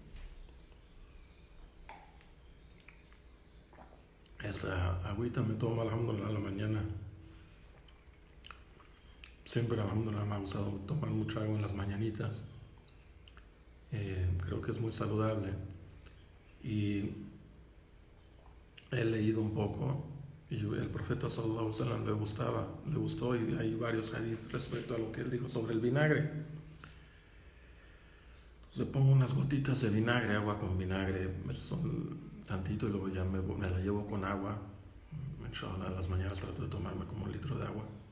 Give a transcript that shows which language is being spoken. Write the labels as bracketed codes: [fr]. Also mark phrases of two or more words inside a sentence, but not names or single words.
[es] Esta agüita me tomo, alhamdulillah, a la mañana. Siempre, alhamdulillah, me ha gustado tomar mucha agua en las mañanitas. Creo que es muy saludable. Y he leído un poco, y el profeta [ar] صلى الله عليه وسلم [es] le gustó, y hay varios hadith respecto a lo que él dijo sobre el vinagre. Le pongo unas gotitas de vinagre, agua con vinagre, son tantito, y luego ya me la llevo con agua. Inshallah, en las mañanas trato de tomarme como 1 litro de agua.